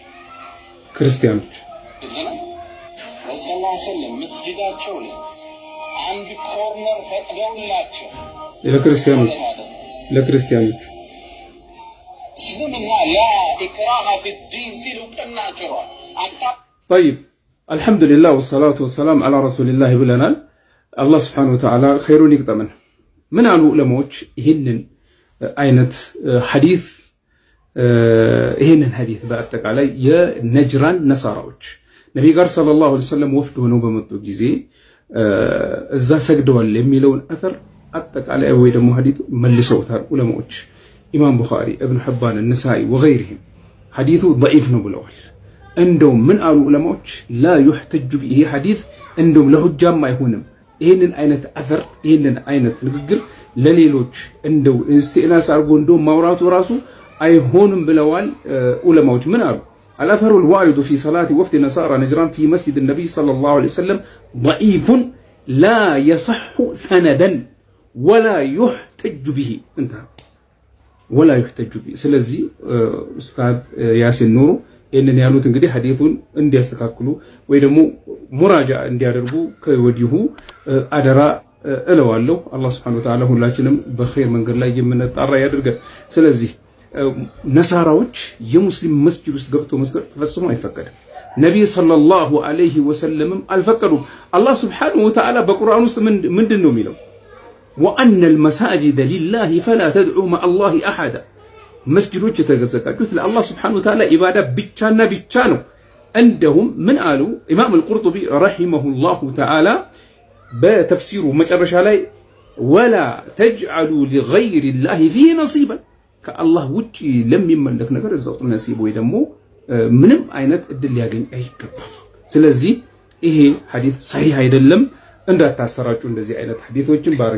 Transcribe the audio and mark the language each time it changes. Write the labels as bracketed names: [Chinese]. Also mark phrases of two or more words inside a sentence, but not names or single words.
[Amharic] ክርስቲያኖች። እዚህ ነው ረሱል [Arabic] صلى الله عليه وسلم [Amharic] መስጊዳቸው ላይ አንድ ኮርነር ፈቅደውላቸው ለክርስቲያኖች እስልምና [Arabic] لا إكراه في الدين [Amharic] ሲሉ ቀናቸዋል። [Arabic] طيب الحمد لله والصلاة والسلام على رسول الله [Amharic] ብለናል። አላህ [Arabic] سبحانه وتعالى [Amharic] ኸይሩን ይቅጠመን። ምን አሉ ዑለማዎች ይሄንን አይነት ሐዲስ ይሄንን ሐዲስ በአጠቃላይ የነጅራን ነሳራዎች ነብይ ጋር [Arabic] صلى الله عليه وسلم [Amharic] ወፍድ ሆነው በመጡ ጊዜ እዛ ሰግደዋል የሚለውን አثر አጠቃላይ ወይ ደግሞ ሐዲስ መልሰውታል ዑለማዎች። ኢማም ቡኻሪ፣ ኢብኑ ሒባን፣ ነሳኢ ወገይሪሂም ሐዲሱ ضعيف ነው ብለዋል። እንደው ምን አሉ ዑለማዎች [Arabic] لا يحتج به [Amharic] ሐዲስ እንደው ለሁጃም አይሆንም። ይሄንን አይነት አثر ይሄንን አይነት ንግግር ለሌሎች እንደው ኢስቲናስ አርጎ እንደው ማውራቱ ራሱ አይሆንም ብለዋል ዑለማዎች። ምን አሉ? [Arabic] الأثر الوارد في صلاة وفد نصارى نجران في مسجد النبي صلى الله عليه وسلم ضعيف لا يصح سندا ولا يحتج به. انتهى. ولا يحتج به. [Amharic] ስለዚህ ኡስታዝ ያሲን ኑሩ ይሄንን ያሉት እንግዲህ ሐዲሱን እንዲያስተካክሉ ወይ ደግሞ ሙራጃ እንዲያደርጉ ከወዲሁ አደራ እለዋለሁ። አላህ [Arabic] سبحانه وتعالى [Amharic] ሁላችንም በኸይር መንገድ ላይ የምንጣራ ያድርገን። ስለዚህ ነሳራዎች የሙስሊም መስጂድ ውስጥ ገብቶ መስገድ ፈጽሞ አይፈቀድም። ነብይ [Arabic] صلى الله عليه وسلم [Amharic] አልፈቀዱም። አላህ [Arabic] سبحانه وتعالى [Amharic] በቁርአን ውስጥ ምንድን ነው የሚለው? [Arabic] وأن المساجد لله فلا تدعوا مع الله أحدا [Amharic] መስጂዶች የተዘጋጁት ለአላህ [Arabic] سبحانه وتعالى [Amharic] ኢባዳ ብቻና ብቻ ነው። እንደውም ምን አሉ ኢማም አልቁርጡቢ [Arabic] رحمه الله تعالى [Amharic] በተፍሲሩ መጨረሻ ላይ [Arabic] ولا تجعلوا لغير الله فيه نصيبا [Amharic] ከአላህ ውጪ ለሚመለክ ነገር እዛው ነሲብ ወይ ደግሞ ምንም አይነት እድል ሊያገኝ አይገባም። ስለዚህ ይሄ ሐዲስ ሰሂህ አይደለም፣ እንዳታሰራጩ እንደዚህ አይነት ሐዲሶችን ባረክ